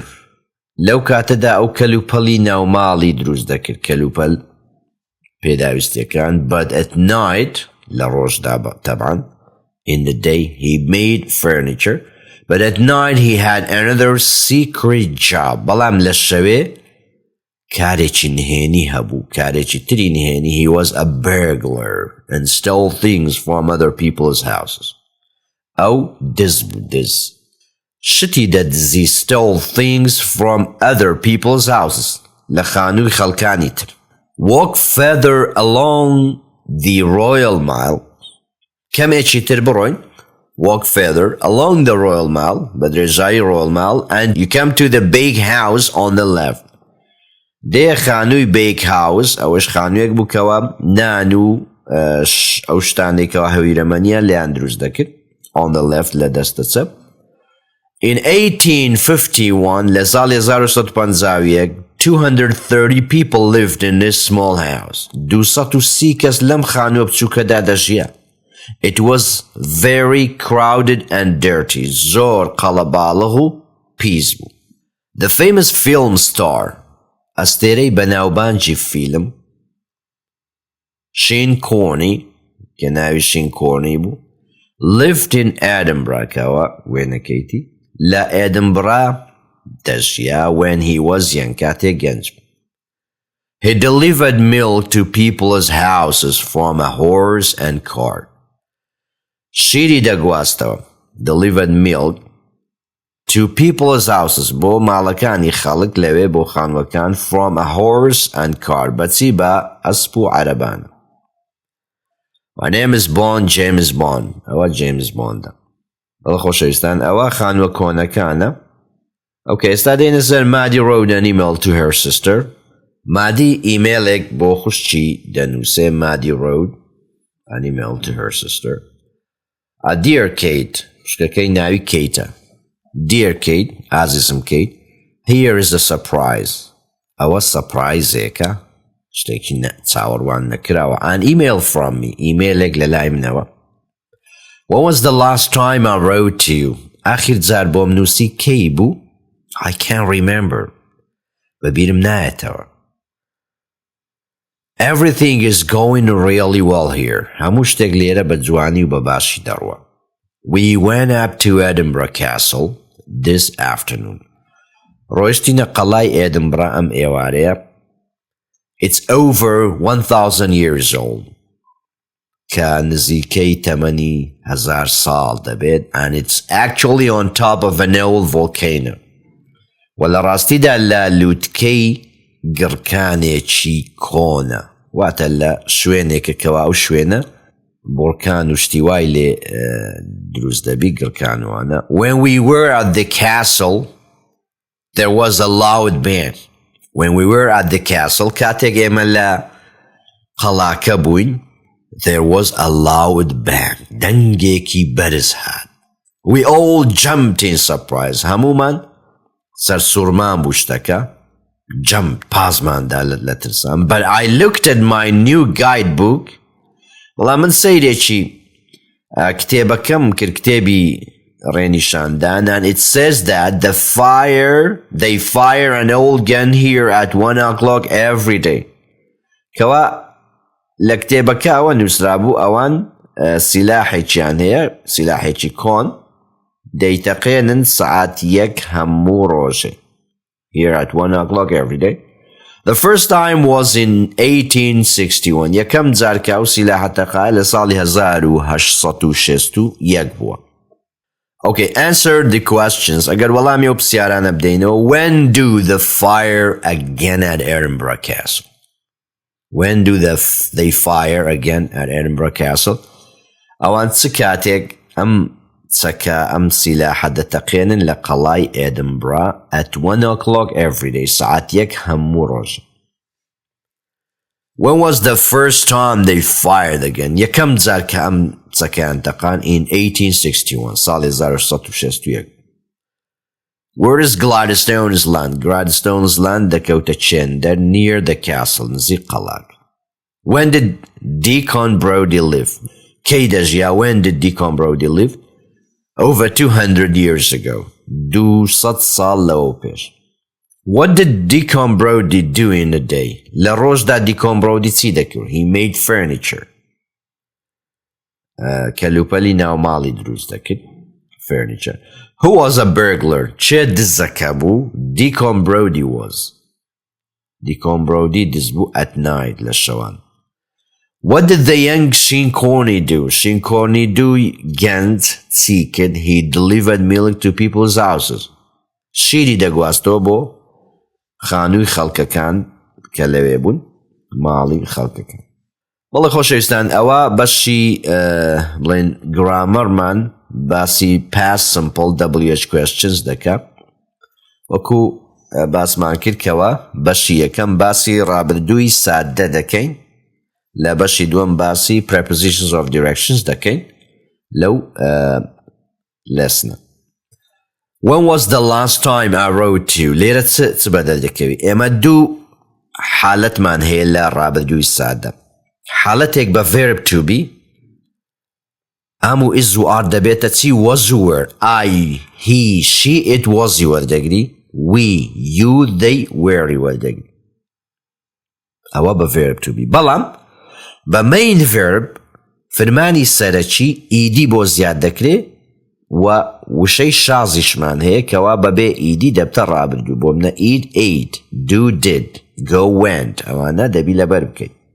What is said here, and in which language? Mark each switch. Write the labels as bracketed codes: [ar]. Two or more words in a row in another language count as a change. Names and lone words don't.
[ckb] لەو کاتەدا ئەو کەلوپەڵی ناوماڵی دروست دەکرد کەلوپەل پێداویستیەکان [en] but at night [ckb] لە ڕۆژدا طبعا [en] in the day he made furniture but at night he had another secret job. [ckb] بەڵام لە شەوێ کارێکی نهێنی هەبوو کارێکی تری نهێنی. [en] He was a burglar and stole things from other people's houses. [ckb] ئەو دز بوو دز شتی دەدزی [en] stole things from other people's houses [ckb] لە خانووی خەڵکانی تر. [en] Walk further along the Royal Mile. [ckb] کەمێکی تر بڕۆین. [en] Walk further along the Royal Mile بەدرێژایی Royal Mile and you come to the big house on the left. [ckb] دێ خانووی [en] big house [ckb] ئەوەش خانوویەک بوو کەوە نان و ئەو شتانێکەوە هەویرەمەنیە لێیان دروست دەکرد [en] on the left [ckb] لە دەستە چەپ. [en] In 1851 [ckb] لە ساڵی 1950 [en] 230 people lived in this small house. [ckb] 230 کەس لەم خانووە بچووکەدا دەژیا. [en] It was very crowded and dirty. [ckb] زۆر قەڵەباڵغ و پیس بوو. [en] The famous film star [ckb] ئەستێرەی بەناوبانگی فیلم Sean Corney کە ناوی Sean Corney بوو [en] lived in Edinburgh [ckb] کەوە وێنەکەیتی لە Edinburgh دەژیا [en] when he was young [ckb] کاتێک گەنج. [en] He delivered milk to people's houses from a horse and cart. [ckb] شیری دەگواستەوە. [en] Delivered milk to people's houses [ckb] بۆ ماڵەکانی خەڵک لەوێ بۆ خانوەکان [en] from a horse and cart [ckb] بەچی بە ئەسپ و عەرەبان. [en] My name is Bond, James Bond. [ckb] ئەوە James Bondە. بەڵە خۆشەویستان ئەوە خانوە کۆنەکانە. [en] Okay, [ckb] ئێستا دێنە سەر [en] Maddie wrote an email to her sister. [ckb] Maddie ئیمێلێک بۆ خوشکی دەنووسێ. [en] Maddie wrote an email to her sister. Dear Kate, [ckb] شکەکەی ناوی Kateە. [en] Dear Kate, عزیزم Kate, here is a surprise. [ckb] ئەوە سەپرایزێکە. شتێکی چاوەڕوان نەکراوە. [en] An email from me. [ckb] ئیمێلێک لە لای منەوە. [en] When was the last time I wrote to you? [ckb] ئاخر جار بۆم نووسی کەی بوو؟ [en] I can't remember. [ckb] بەبیرم نایەتەوە. [en] Everything is going really well here. [ckb] هەموو شتێک لێرە بە جوانی و بە باشی دەڕوە. [en] We went up to Edinburgh Castle this afternoon. [ckb] ڕۆیشتینە قەڵای ئێدنبرا ئەم ئێوارەیە. [en] It's over 1,000 years old. [ckb] کە نزیکەی تەمەنی 1000 ساڵ دەبێت [en] and it's actually on top of an old volcano. [ckb] و لە ڕاستیدا لە لووتکەی گڕکانێکی کۆنە. واتە لە شوێنێکە کەوا ئەو شوێنە بۆرکان و شتی وای لێ دروست دەبی گڕکانوانە. [en] When we were at the castle, there was a loud band. When we were at the castle, [ckb] کاتێک ئێمە لە قەڵاکە بووین, [en] there was a loud band. [ckb] دەنگێکی بەرز هات. [en] We all jumped in surprise. [ckb] هەمومان سەرسوورمان بوو شتەکە. Jumped پازماندا لە ترسان. [en] But I looked at my new guidebook. [ckb] وڵام من سەیرێکی کتێبەکەم کرد کتێبی ڕێنیشاندان [en] and it says that they fire an old gun here at 1 o'clock every day. [ckb] کەوا لە کتێبەکە ئەوە نووسرا بوو ئەوان سیلاحێکیان هەیە سیلاحێکی کۆن دەیتەقێنن سەعات 1 هەموو ڕۆژێ. [en] Here at 1 o'clock every day. The first time was in 1861. [ckb] یەکەم جار کە ئەو سیلاحەتەقە لە ساڵی 1861 بووە. [en] Okay, answer the questions. [ckb] ئەگەر وەڵامی ئەو پرسیارانە بدەینەوە. [en] When do the fire again at Edinburgh Castle? When do they fire again at Edinburgh Castle? [ckb] ئەوان چ کاتێک ئەم سیلاحە دەتەقێنن لە قەڵای ئێدنبرا [en] at 1 o'clock every day. [ckb] ساعات 1 هەموو ڕۆژ. [en] When was the first time they fired again? [ckb] یەکەم جار کە ئەم چەکەیان تەقان in 1861. ساڵی 1861. [en] Where is Gladstone's land? [ckb] Gladstone's land دەکەوتە چێندەر [en] near the castle [ckb] نزیک قەڵاک. [en] When did Deacon Brodie live? [ckb] کەی دەژیا? [en] When did Deacon Brodie live? Over 200 years ago. 200 [ckb] ساڵ لەوە پێش. [en] What did Deacon Brodie do in a day? [ckb] لە ڕۆژدا Deacon Brodie چی دەکرد? [en] He made furniture. [ckb] کەلوپەلی ناوماڵی دروست دەکرد. [en] Furniture. Who was a burglar? [ckb] چێ دزەکە بوو? Deacon Brodie was. Deacon Brodie دز بوو [en] at night [ckb] لە شەوان. [en] What did the young Sean Corney do? [ckb] Sean Corney do گەنج چی کرد? [en] He delivered milk to people's houses. [ckb] شیری دەگواستەوە بۆ خانووی خەڵکەکان کە لەوێ بوون ماڵی خەڵکەکان. بەڵێ خۆشەویستان ئەوە بەشی بڵێن گرامەرمان باسی [en] past simple WH questions [ckb] دەکا. وەکو باسمان کرد کەوە بەشی یەکەم باسی ڕابردووی سادە دەکەین. لە بەشی دووەم باسی [en] prepositions of directions [ckb] دەکەین لەو لەسنە. [en] When was the last time I wrote to you? [ckb] لێرە چ بەدەر دەکەوی؟ ئێمە دوو حالەتمان هەیە لە ڕابردووی سادە. حالەتێک بە [en] verb to be [ckb] هەموو is و are دەبێتە چی؟ was و were. [en] I, he, she, it was [ckb] وەردەگری. [en] We, you, they, were [ckb] وەردەگری. ئەوە بە [en] verb to be. [ckb] بەڵام بە [en] main verb [ckb] فرمانی سەرەکی ئیدی بۆ زیاد دەکرێت و وشەی شازیشمان هەیە کەوا بەبێ ئیدی دەبتە ڕابردوو. بۆ منە [en] eat, ate, do, did. go went [ckb] ئەوانە دەبی لەبەر بکەیت.